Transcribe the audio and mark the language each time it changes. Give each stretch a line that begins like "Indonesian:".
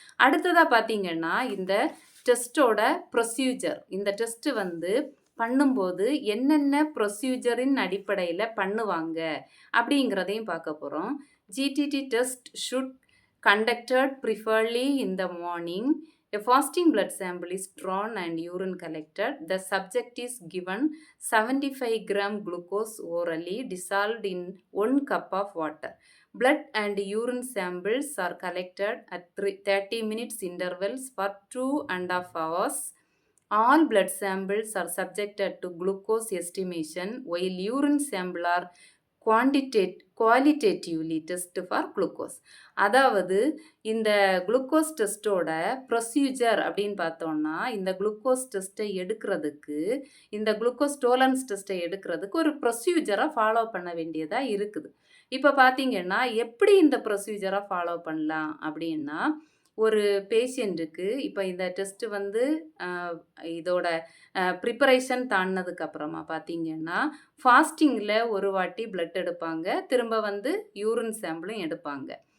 Tamil: அடுத்ததாக பார்த்தீங்கன்னா இந்த டெஸ்ட்டோட ப்ரொசீஜர், இந்த டெஸ்ட்டு பண்ணும்போது என்னென்ன ப்ரொசீஜரின் அடிப்படையில் பண்ணுவாங்க அப்படிங்கிறதையும் பார்க்க போகிறோம்.
English: GTT test should conducted preferably in the morning. A fasting blood sample is drawn and urine collected. The subject is given 75 gram glucose orally dissolved in 1 cup of water. Blood and urine samples are collected at 30 minutes intervals for 2.5 hours. All blood samples are subjected to glucose estimation, while urine sample are qualitatively test for glucose.
Tamil: அதாவது இந்த glucose டெஸ்ட்டோட procedure அப்படின்னு பார்த்தோம்னா, இந்த glucose டெஸ்ட்டை எடுக்கிறதுக்கு, இந்த glucose tolerance டெஸ்ட்டை எடுக்கிறதுக்கு ஒரு ப்ரொசீஜரை ஃபாலோ பண்ண வேண்டியதாக இருக்குது. இப்போ பார்த்தீங்கன்னா எப்படி இந்த ப்ரொசீஜரை ஃபாலோ பண்ணலாம் அப்படின்னா, ஒரு பேஷண்ட்டுக்கு இப்போ இந்த டெஸ்ட்டு இதோட ப்ரிப்பரேஷன் தாண்டினதுக்கு அப்புறமா பார்த்தீங்கன்னா ஃபாஸ்டிங்கில் ஒரு வாட்டி பிளட் எடுப்பாங்க, திரும்ப யூரின் சாம்பிளும் எடுப்பாங்க.